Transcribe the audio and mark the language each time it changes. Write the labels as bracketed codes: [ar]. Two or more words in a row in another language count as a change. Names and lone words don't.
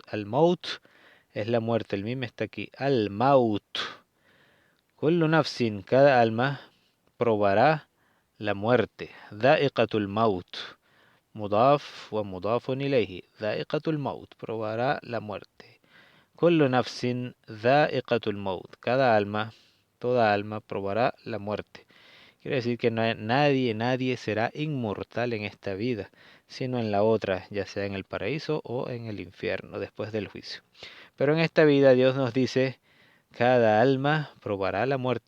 [ar] الموت [es] es la muerte, el mime está aquí. [ar] الموت. كل نفس, [es] cada alma, probará la muerte. [ar] ذائقة الموت. مضاف و مضاف إليه. ذائقة الموت. [es] Probará la muerte. [ar] كل نفس ذائقة الموت. [es] Cada alma, toda alma, probará la muerte. Quiere decir que nadie será inmortal en esta vida, sino en la otra, ya sea en el paraíso o en el infierno, después del juicio. Pero en esta vida Dios nos dice: cada alma probará la muerte.